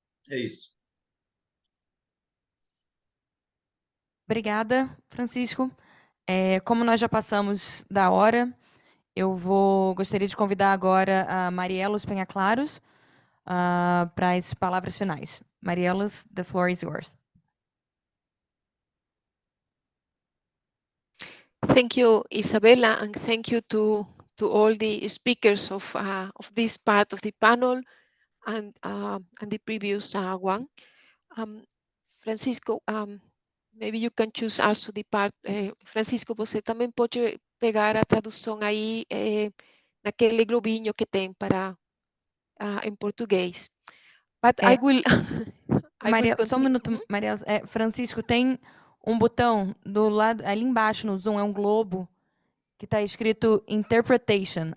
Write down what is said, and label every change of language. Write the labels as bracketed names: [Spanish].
[Portuguese] É isso. Obrigada, Francisco. Como nós já passamos da hora, gostaria de convidar agora a Meirelles Penha-Claros para as palavras finais. [English] Meirelles, the floor is yours. Thank you, Isabella, and thank you to all the speakers of this part of the panel and the previous one. Francisco, maybe you can choose also the part. [Portuguese] Francisco, você também pode pegar a tradução aí naquele globinho que tem para em português. [English] But I will. [Portuguese] Maria, só um minuto, Maria. Francisco, tem um botão do lado ali embaixo no Zoom, é um globo que está escrito Interpretation.